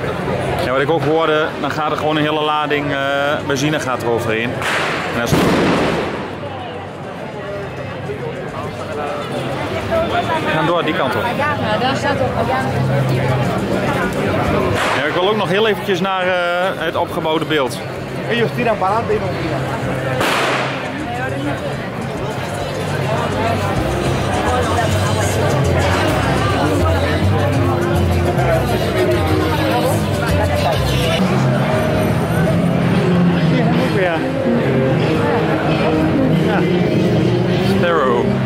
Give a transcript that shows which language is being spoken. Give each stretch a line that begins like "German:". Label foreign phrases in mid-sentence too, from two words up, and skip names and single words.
Dutch: En wat ik ook hoorde, dan gaat er gewoon een hele lading benzine gaat er overheen. En dat is... We gaan door die kant op. Ja, daar staat ook. Ja, ik wil ook nog heel eventjes naar het opgebouwde beeld.
Spanish: Ellos tiran para adelante y no giran.
Dutch: Ja. Ja. Sparrow.